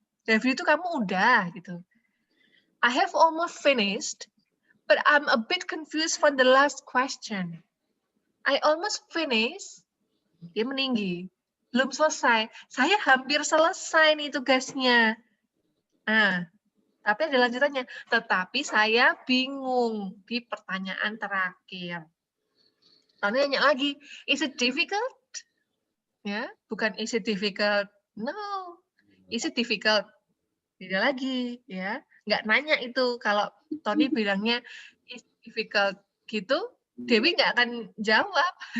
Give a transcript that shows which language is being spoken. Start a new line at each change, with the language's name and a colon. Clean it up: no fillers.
English: Have you
Indonesian: itu kamu udah gitu.
English: I have almost finished, but I'm a bit confused for the last question. I almost finished.
Indonesian: Dia meninggi. Belum selesai. Saya hampir selesai nih tugasnya. Nah, tapi ada lanjutannya. Tetapi saya bingung di pertanyaan terakhir. Tanya nanya lagi,
English: is it difficult?
Indonesian: Ya, bukan
English: is it difficult? No. Is it difficult?
Indonesian: Tidak lagi, ya. Nggak nanya itu. Kalau Tony bilangnya
English: is difficult
Indonesian: gitu, Dewi nggak akan jawab.